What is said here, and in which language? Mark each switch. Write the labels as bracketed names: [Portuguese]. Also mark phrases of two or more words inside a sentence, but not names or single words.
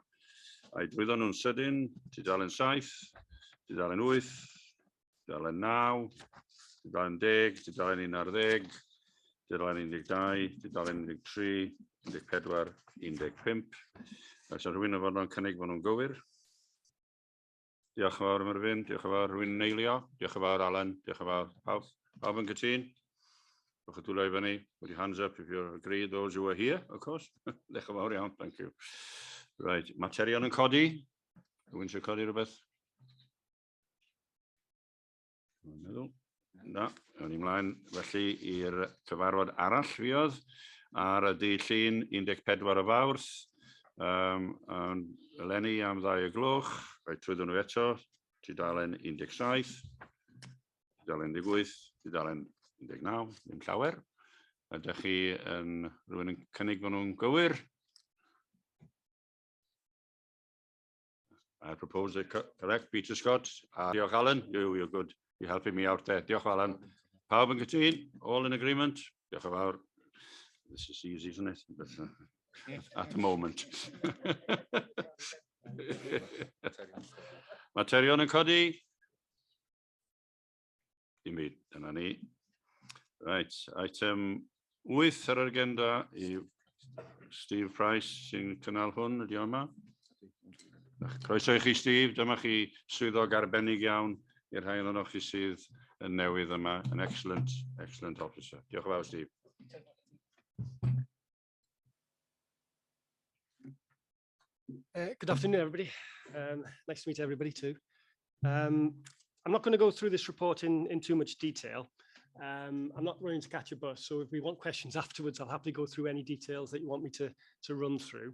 [Welsh] A'i drwyddo nhw'n sydyn, tudalen 7, tudalen 8, tudalen 9, tudalen 10, tudalen 11, tudalen 12, tudalen 13, 14, 15. Oes rhywun yn fod yn cynnig bod nhw'n gywir? Diolch yn fawr Myrfyn, diolch yn fawr rhywun yn eilio, diolch yn fawr Alan, diolch yn fawr pawb. Pawb yn gytun? Rwy'ch dwylo i fyny, [English] put your hands up if you agree, those who are here, of course. [Welsh] Diolch yn fawr iawn, [English] thank you. Right, [Welsh] materion yn codi. Rwy'n sy'n codi rhywbeth? Rwy'n meddwl. Na, awn ni mlaen felly i'r cyfarfod arall fiodd ar y dydd Llun 14 o Fawrth. Eleni am 2 o'r gloch, rhaid trwyddo nhw eto, tudalen 17, tudalen 18, tudalen 19, ddim llawer. Ydych chi yn rhywun yn cynnig bod nhw'n gywir? [English] I propose they correct, Peter Scott. Diolch Alan, you're good. You're helping me out there. [Welsh] Diolch Alan. Pawb yn gytun? [English] All in agreement? [Welsh] Diolch yn fawr. [English] This is easy, isn't it? But, at the moment. [Welsh] Materion yn codi? Dim byd, dyna ni. Right, item 8 ar yr agenda i Steve Price sy'n cynnal hwn, ydi o yma? Croeso i chi Steve, dyma chi swyddog arbennig iawn i'r rhai ohonoch chi sydd yn newydd yma, [English] an excellent officer. [Welsh] Diolch yn fawr Steve. [English] Good afternoon everybody. Nice to meet everybody too. I'm not going to go through this report in too much detail. I'm not running to catch a bus, so if we want questions afterwards, I'll happily go through any details that you want me to run through.